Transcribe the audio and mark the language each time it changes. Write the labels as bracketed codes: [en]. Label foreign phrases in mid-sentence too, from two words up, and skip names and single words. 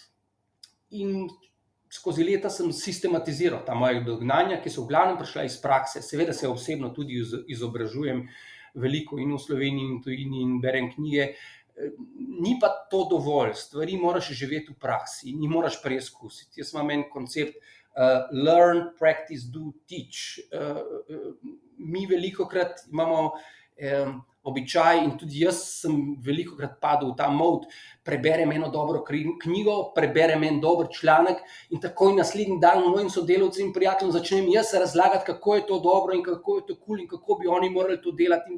[sl] In skozi leta sem sistematiziral ta moja dognanja, ki so v glavnem prišla iz prakse. Seveda se osebno tudi izobražujem veliko in v Sloveniji in tujini in berem knjige. Ni pa to dovolj, stvari moraš živeti v praksi in jih moraš preizkusiti. Jaz imam en koncept [en] learn, practice, do, teach. [sl] Mi velikokrat imamo običaj in tudi jaz sem velikokrat padel v ta mod, preberem eno dobro knjigo, preberem en dober članek in takoj naslednji dan mojim sodelavcem in prijateljem začnem jaz razlagati, kako je to dobro in kako je to kul in kako bi oni morali to delati.